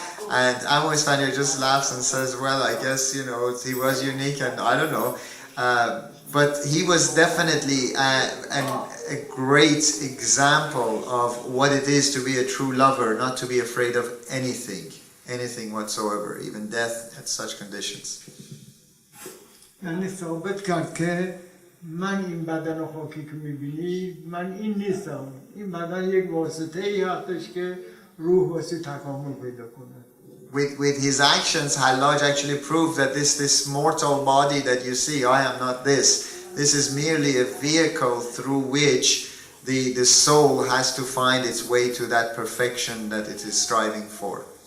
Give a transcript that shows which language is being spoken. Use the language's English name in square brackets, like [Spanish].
[English] And Esfandiar just laughs and says, well, I guess, he was unique, and I don't know. But he was definitely a great example of what it is to be a true lover, not to be afraid of anything whatsoever, even death at such conditions. [Persian] یعنی ثابت کرد که من این بدن خاکی که میبینی من این نیستم، این بدن یک واسطه ای هستش که روح واسه تکامل پیدا کنه. [English] With his actions, Hallaj actually proved that this mortal body that you see, I am not this. This is merely a vehicle through which the soul has to find its way to that perfection that it is striving for.